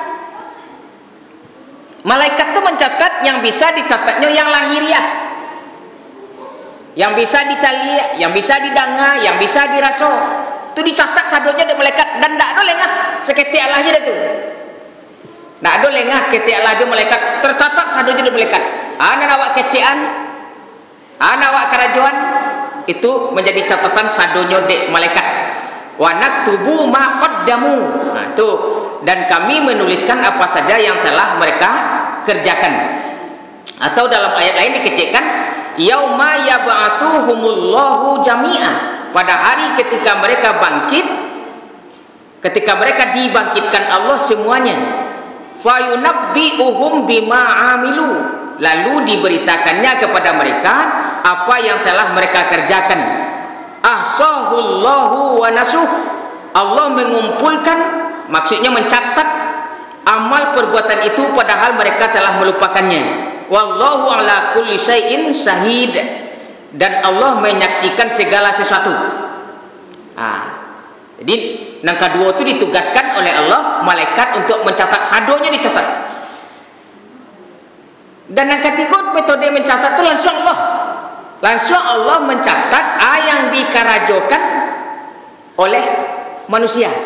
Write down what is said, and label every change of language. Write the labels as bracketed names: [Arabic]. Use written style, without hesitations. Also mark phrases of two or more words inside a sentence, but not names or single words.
[Indonesian] Malaikat itu mencatat yang bisa dicatatnya yang lahiriah, yang bisa dicali, yang bisa didengar, yang bisa dirasa. Itu dicatat sadonya di malaikat, dan tidak ada lengah seketika lahir itu. Tidak ada lengah seketika lahir malaikat, tercatat sadonya di malaikat. Anak awak kecean, anak awak kerajuan, itu menjadi catatan sadonya di malaikat. [Arabic] وَنَكْتُبُ مَا قَدَّمُوا. [Indonesian] Nah, itu, dan kami menuliskan apa saja yang telah mereka kerjakan. Atau dalam ayat lain dikecekkan [Arabic] يَوْمَ يَبْعَثُهُمُ اللَّهُ جَمِيعًا, [Indonesian] pada hari ketika mereka bangkit, ketika mereka dibangkitkan Allah semuanya, [Arabic] فَيُنَبِّئُهُمْ بِمَا عَمِلُوا, [Indonesian] lalu diberitakannya kepada mereka apa yang telah mereka kerjakan. [Arabic] أَحْصَاهُ اللَّهُ وَنَسُوهُ, [Indonesian] Allah mengumpulkan, maksudnya mencatat amal perbuatan itu padahal mereka telah melupakannya. [Arabic] وَاللَّهُ عَلَى كُلِّ شَيْءٍ شَهِيدٌ, [Indonesian] dan Allah menyaksikan segala sesuatu. Jadi yang kedua itu ditugaskan oleh Allah malaikat untuk mencatat, sadonya dicatat. Dan yang ketiga, metode mencatat itu langsung Allah mencatat yang dikarajokan oleh manusia.